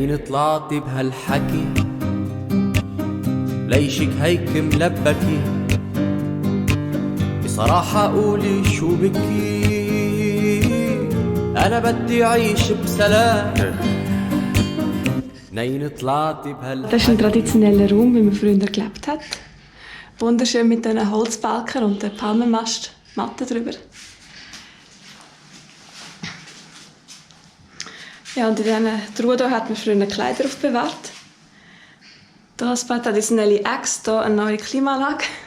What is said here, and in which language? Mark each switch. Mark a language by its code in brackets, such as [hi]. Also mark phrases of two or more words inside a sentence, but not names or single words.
[ar] طلعتي بهالحكي ليشك هيك ملبكي بصراحة قولي شو بكي أنا بدي أعيش بسلام نين طلعتي بهالحكي. [de] Das ist ein traditioneller Raum, wie man früher gelebt hat. Wunderschön mit diesen Holzbalken und der Palmenmastmatte drüber. Ja, und in diesen Truhen hier hat man früher Kleider aufbewahrt. Da ist eine traditionelle Echse, hier eine neue Klimaanlage.